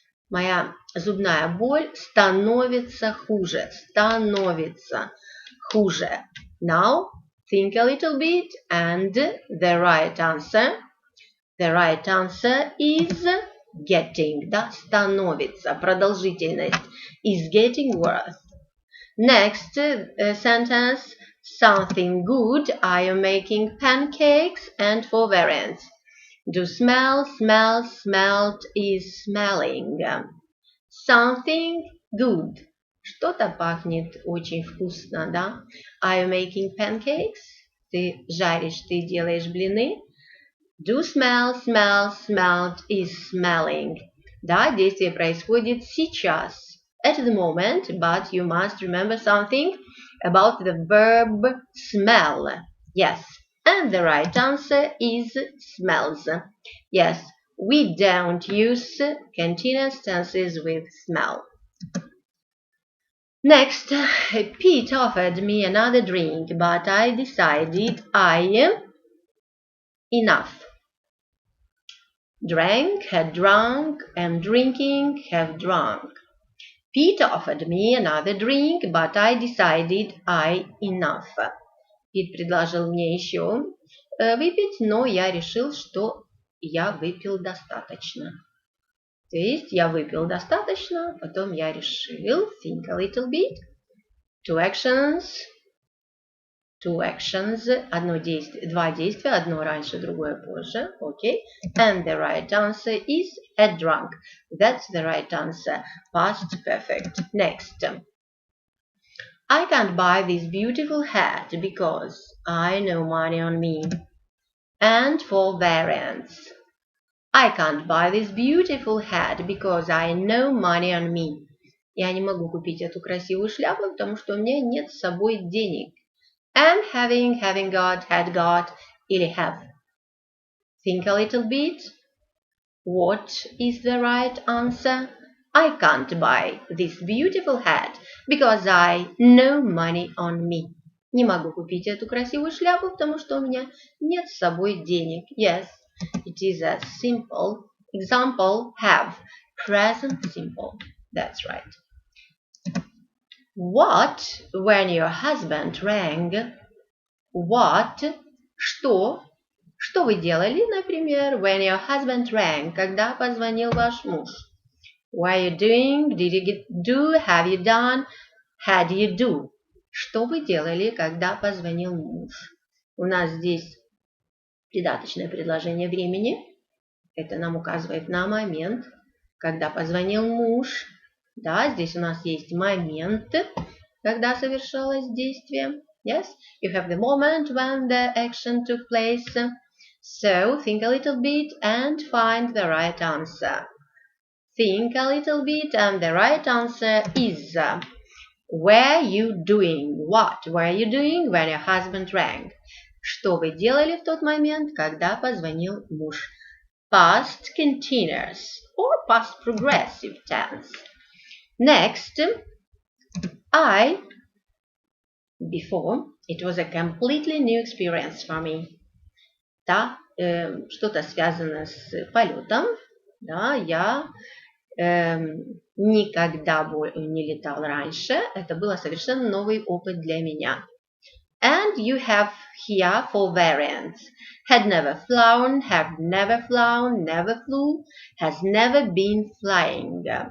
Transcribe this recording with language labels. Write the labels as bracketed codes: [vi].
[ru] Моя зубная боль становится хуже. Становится хуже. [en] Now, think a little bit, and the right answer. The right answer is getting. [ru] Да, становится. Продолжительность [en] is getting worse. Next sentence. Something good. I am making pancakes, and for variants. Do smell, smell, smelt is smelling. Something good. [ru] Что-то пахнет очень вкусно, да? [en] Are you making pancakes? [ru] Ты жаришь, ты делаешь блины. [en] Do smell, smell, smelt is smelling. [ru] Да, действие происходит сейчас. [en] At the moment, but you must remember something about the verb smell. Yes, and the right answer is smells. Yes, we don't use continuous tenses with smell. Next, Pete offered me another drink, but I decided enough. Drank, had drunk, am drinking, have drunk. Pete offered me another drink, but I decided enough. [ru] Пит предложил мне еще выпить, но я решил, что я выпил достаточно. То есть я выпил достаточно, потом я решил, [en] think a little bit. Two actions, [ru] два действия, одно раньше, другое позже. [en] Okay. And the right answer is had drunk. That's the right answer. Past perfect. Next. I can't buy this beautiful hat because I no money on me. And for variants. I can't buy this beautiful hat because I no money on me. [ru] Я не могу купить эту красивую шляпу, потому что у меня нет с собой денег. [en] Am having, having got, had got, [ru] или [en] have. Think a little bit. What is the right answer? I can't buy this beautiful hat because I no money on me. [ru] Не могу купить эту красивую шляпу, потому что у меня нет с собой денег. [en] Yes, it is a simple example. Have. Present simple. That's right. What when your husband rang? What? [ru] Что? Что вы делали, например, [en] when your husband rang? [ru] Когда позвонил ваш муж? [en] What are you doing? Did you do? Have you done? Had you do? [ru] Что вы делали, когда позвонил муж? У нас здесь придаточное предложение времени. Это нам указывает на момент, когда позвонил муж. Да, здесь у нас есть момент, когда совершалось действие. [en] Yes, you have the moment when the action took place. So think a little bit and find the right answer. Think a little bit and the right answer is were you doing? What were you doing when your husband rang? [ru] Что вы делали в тот момент, когда позвонил муж? [en] Past continuous or past progressive tense. Next, before, it was a completely new experience for me. [ru] Да, что-то связано с полетом. Да, я никогда не летал раньше. Это был совершенно новый опыт для меня. [en] And you have here for variants. Had never flown, have never flown, never flew, has never been flying.